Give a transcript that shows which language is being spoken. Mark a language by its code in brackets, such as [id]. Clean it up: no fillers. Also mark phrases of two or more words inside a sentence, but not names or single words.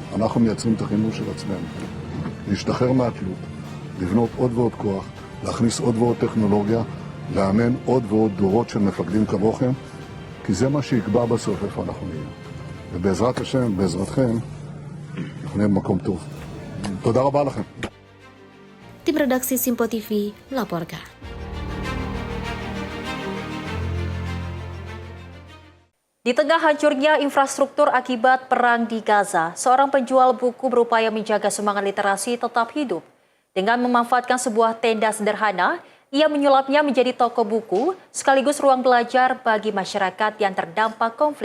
[he] אנחנו מייצרים את החימוש של עצמנו. להשתחרר מהתלות, לבנות עוד ועוד כוח, להכניס עוד ועוד טכנולוגיה, לאמן עוד ועוד דורות של מפקדים כמוכם, כי זה מה שיקבע בסוף איפה אנחנו נהיה. ובעזרת השם, בעזרתכם, אנחנו נהיה במקום טוב. תודה רבה לכם. [id] Tim redaksi Simpo TV melaporkan. Di tengah hancurnya infrastruktur akibat perang di Gaza, seorang penjual buku berupaya menjaga semangat literasi tetap hidup. Dengan memanfaatkan sebuah tenda sederhana, ia menyulapnya menjadi toko buku sekaligus ruang belajar bagi masyarakat yang terdampak konflik.